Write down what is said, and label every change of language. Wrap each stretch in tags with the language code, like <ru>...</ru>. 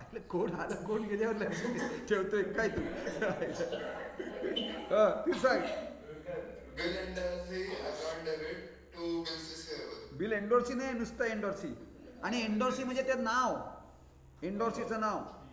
<mr>कोण आलं कोण गेल्यावर लक्ष ठेवतोय काय तू? तू सांग.</mr> <en>Bill endorsee account debit to bills receivable.</en> <mr>Bill endorsee नाही, नुसतं एंडोर्सी. आणि एंडोर्सी म्हणजे ते नाव, एंडोर्सीचं नाव.</mr>